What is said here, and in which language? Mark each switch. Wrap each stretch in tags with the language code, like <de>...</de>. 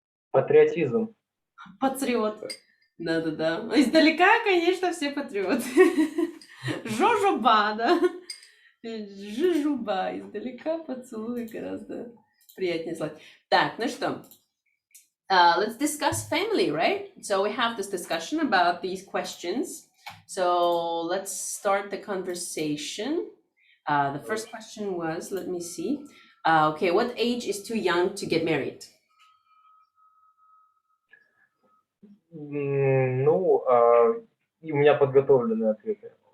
<ru>Патриотизм. Патриот. Да-да-да. Издалека, конечно, все патриоты. Жожоба, да? Жужуба. Издалека поцелуй гораздо приятнее слать. Так, ну что?</ru> <en>Let's discuss family, right? So we have this discussion about these questions. So let's start the conversation. The first question was, let me see. Okay, what age is too young to get married?</en> <ru>Ну, и у меня подготовлены ответы.</ru>